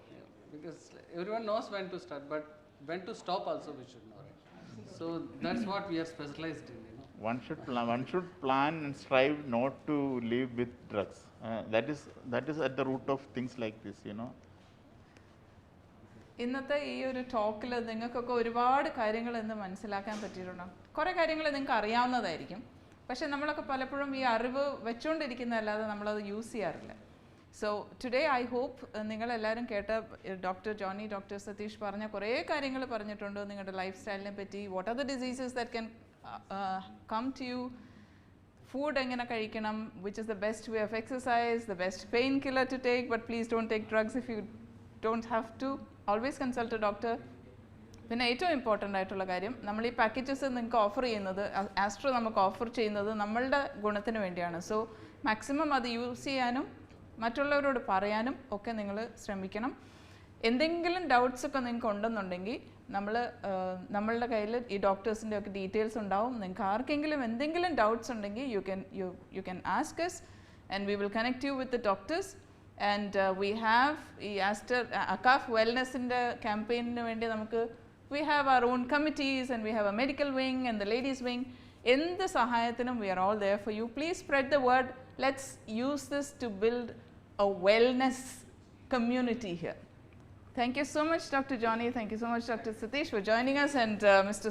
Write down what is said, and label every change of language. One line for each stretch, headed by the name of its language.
English: Yeah, because everyone knows when to start, but when to stop also we should know, right? So that's what we are specialized in. One should plan and strive not to live with drugs. That is at the root of things like this,
Malayalam: ഇന്നത്തെ ഈ ഒരു ടോക്കിൽ നിങ്ങൾക്കൊക്കെ ഒരുപാട് കാര്യങ്ങൾ ഇന്ന് മനസ്സിലാക്കാൻ പറ്റിയിട്ടുണ്ടോ? കുറേ കാര്യങ്ങൾ നിങ്ങൾക്ക് അറിയാവുന്നതായിരിക്കും, പക്ഷെ നമ്മളൊക്കെ പലപ്പോഴും ഈ അറിവ് വെച്ചുകൊണ്ടിരിക്കുന്നതല്ലാതെ നമ്മളത് യൂസ് ചെയ്യാറില്ല.
English: so today I hope
Malayalam: നിങ്ങളെല്ലാവരും കേട്ട ഡോക്ടർ ജോണി, ഡോക്ടർ സതീഷ് പറഞ്ഞ കുറേ കാര്യങ്ങൾ പറഞ്ഞിട്ടുണ്ട് നിങ്ങളുടെ ലൈഫ് സ്റ്റൈലിനെ പറ്റി.
English: what are the diseases that can come to you,
Malayalam: food എങ്ങനെ കഴിക്കണം,
English: Which is the best way of exercise, the best pain killer to take, but please don't take drugs if you don't have to. Always consult a doctor.
Malayalam: പിന്നെ ഏറ്റവും important ആയിട്ടുള്ള കാര്യം, നമ്മൾ ഈ packages നിങ്ങൾക്ക് offer ചെയ്യുന്നത്, ആസ്ട്രോ നമുക്ക് offer ചെയ്യുന്നത് നമ്മളുടെ ഗുണത്തിന് വേണ്ടിയാണ്. സോ മാക്സിമം അത് യൂസ് ചെയ്യാനും മറ്റുള്ളവരോട് പറയാനും ഒക്കെ നിങ്ങൾ ശ്രമിക്കണം. എന്തെങ്കിലും ഡൗട്ട്സ് ഒക്കെ നിങ്ങൾക്ക് ഉണ്ടെന്നുണ്ടെങ്കിൽ നമ്മളുടെ കയ്യിൽ ഈ ഡോക്ടേഴ്സിൻ്റെ ഒക്കെ ഡീറ്റെയിൽസ് ഉണ്ടാവും. നിങ്ങൾക്ക് ആർക്കെങ്കിലും എന്തെങ്കിലും ഡൗട്ട്സ് ഉണ്ടെങ്കിൽ
English: You can ask us and we will connect you with the doctors. And we have
Malayalam: ഈ ആസ്റ്റർ അക്കാഫ് വെൽനെസ്സിൻ്റെ ക്യാമ്പയിനിന് വേണ്ടി നമുക്ക്
English: We have our own committees and we have a medical wing and the ladies wing. In the Sahayatanam, we are all there for you. Please spread the word. Let's use this to build a wellness community here. Thank you so much, Dr. Johnny. Thank you so much, Dr. Satish, for joining us, and Mr.